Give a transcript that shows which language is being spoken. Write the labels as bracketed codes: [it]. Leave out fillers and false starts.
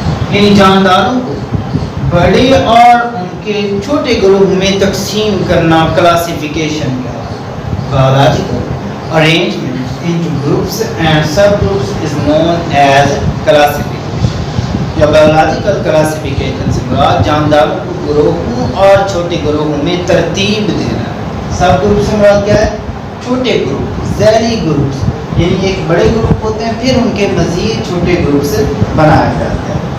[ur] یعنی جانداروں کو بڑے اور ان کے چھوٹے گروہ میں تقسیم کرنا کلاسیفیکیشن کا. [en] biological arrangement into groups and subgroups is known as classification. [ur] یا biological classification سے مراد جانداروں کو گروہوں اور چھوٹے گروہوں میں ترتیب دینا. سب گروپ سے مراد کیا ہے؟ چھوٹے گروپ, ذیلی گروپس, یعنی ایک بڑے گروپ ہوتے ہیں پھر ان کے مزید چھوٹے گروپس بنائے جاتے ہیں.